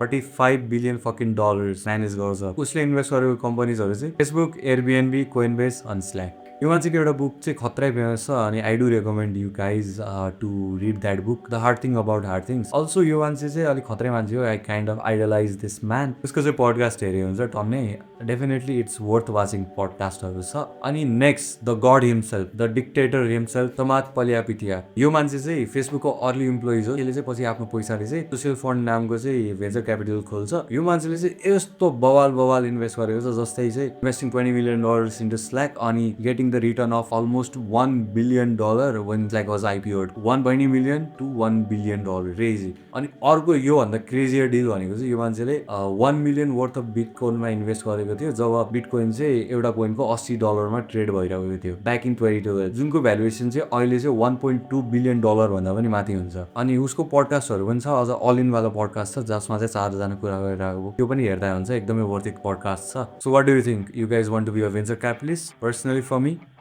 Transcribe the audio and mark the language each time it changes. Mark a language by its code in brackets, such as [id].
[ne] $35 billion manage गर्छ। उसले invest गरेको कम्पनीजहरू चाहिँ फेसबुक, एयरबिएनबी, कोइनबेस अनि स्ल्याक। यो मान्छेको एउटा बुक चाहिँ खतरै फेमस छ अनि [en] I do recommend you guys to read that book, the hard thing about hard things. [ne] Also यो मान्छे चाहिँ अलिक खतरै मान्छे हो। [en] I kind of idealize this man. [ne] उसको चाहिँ पडकास्ट हेरे हुन्छ टन्नै। [en] definitely it's worth watching [ne] पडकास्टहरू छ। [en] अनि next the god himself, the dictator himself, Chamath Palihapitiya. [ne] यो मान्छे चाहिँ फेसबुकको अर्ली इम्प्लोइज हो। यसले चाहिँ पछि आफ्नो पैसाले चाहिँ सोसियल फन्ड नामको चाहिँ भेन्चर क्यापिटल खोल्छ। यो मान्छेले चाहिँ यस्तो बवाल इन्भेस्ट गरेको छ, जस्तै चाहिँ [en] Investing $20 million into Slack अनि getting the the return of almost $1 billion when like was IPO'd. 120 million to $1 billion. Crazy. [ne] अनि अर्को योभन्दा क्रेजियर डिल भनेको चाहिँ यो मान्छेले 1 मिलियन वर्थ अफ बिटकोइनमा इन्भेस्ट गरेको थियो जब बिटकोइन चाहिँ एउटा कोइनको $80 ट्रेड भइरहेको थियो ब्याक इन 2012 जुनको भ्यालुएसन चाहिँ अहिले चाहिँ $1.2 बिलियन भन्दा पनि माथि हुन्छ अनि उसको पडकास्टहरू पनि छ अझ अल इन वाला पडकास्ट छ जसमा चाहिँ 4जना कुरा गरिरहेको त्यो पनि हेर्दा हुन्छ एकदमै वर्थ इट पडकास्ट छ [en] so what do you think you guys want to be a venture capitalist personally for me